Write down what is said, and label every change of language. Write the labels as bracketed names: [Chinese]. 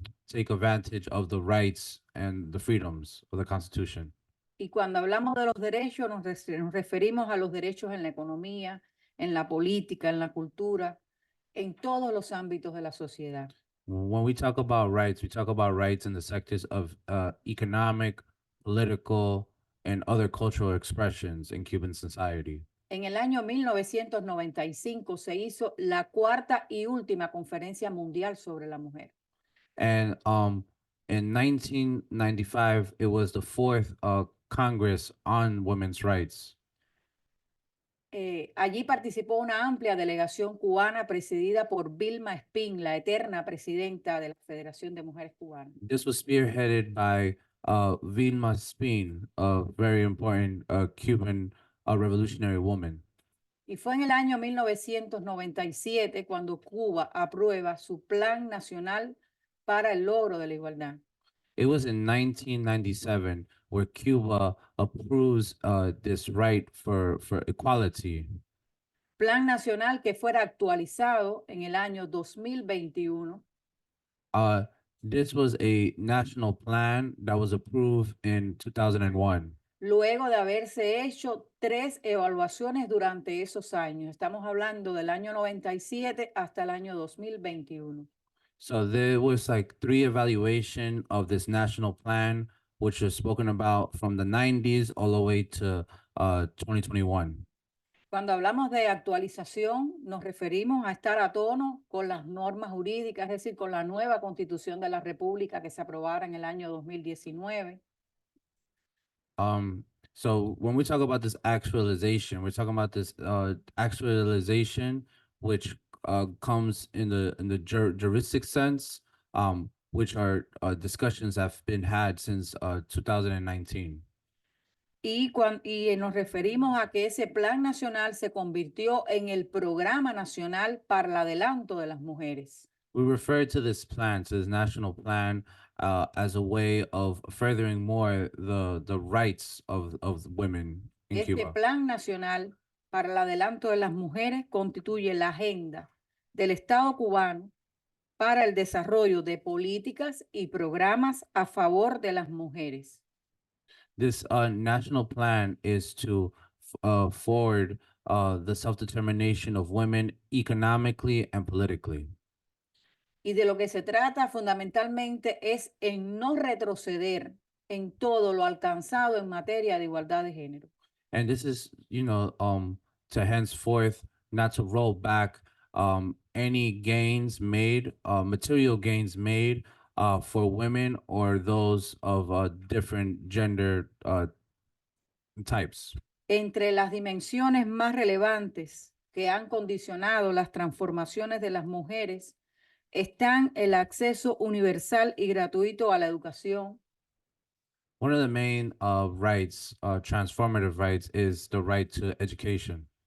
[English] take advantage of the rights and the freedoms of the Constitution. [Spanish] Y cuando hablamos de los derechos, nos referimos a los derechos en la economía, en la política, en la cultura, en todos los ámbitos de la sociedad. [English] When we talk about rights in the sectors of economic, political, and other cultural expressions in Cuban society. [Spanish] En el año 1995 se hizo la cuarta y última conferencia mundial sobre la mujer. [English] And in 1995, it was the fourth Congress on women's rights. [Spanish] Allí participó una amplia delegación cubana presidida por Vilma Espín, la eterna presidenta de la Federación de Mujeres Cubanas. [English] This was spearheaded by Vilma Espín, a very important Cuban revolutionary woman. [Spanish] Y fue en el año 1997 cuando Cuba aprueba su Plan Nacional para el Logro de la Igualdad. [English] It was in 1997 where Cuba approves this right for equality. [Spanish] Plan Nacional que fuera actualizado en el año 2021. [English] This was a national plan that was approved in 2001. [Spanish] Luego de haberse hecho 3 evaluaciones durante esos años. Estamos hablando del año 97 hasta el año 2021. [English] So there was like 3 evaluation of this national plan, which was spoken about from the 90s all the way to 2021. [Spanish] Cuando hablamos de actualización, nos referimos a estar a tono con las normas jurídicas, es decir, con la nueva Constitución de la República que se aprobara en el año 2019. [English] So when we talk about this actualization, we're talking about this actualization, which comes in the juristic sense, which are discussions that have been had since 2019. [Spanish] Y nos referimos a que ese plan nacional se convirtió en el Programa Nacional para el Adelanto de las Mujeres. [English] We refer to this plan, to this national plan, as a way of furthering more the rights of women in [Spanish] Este [English] Cuba. [Spanish] Plan Nacional para el Adelanto de las Mujeres constituye la agenda del Estado cubano para el desarrollo de políticas y programas a favor de las mujeres. [English] This national plan is to forward the self-determination of women economically and politically. [Spanish] Y de lo que se trata fundamentalmente es en no retroceder en todo lo alcanzado en materia de igualdad de género. [English] And this is, to henceforth not to roll back any gains made, material gains made for women or those of different gender types. [Spanish] Entre las dimensiones más relevantes que han condicionado las transformaciones de las mujeres están el acceso universal y gratuito a la educación, [English] One of the main rights, transformative rights, is the right to education,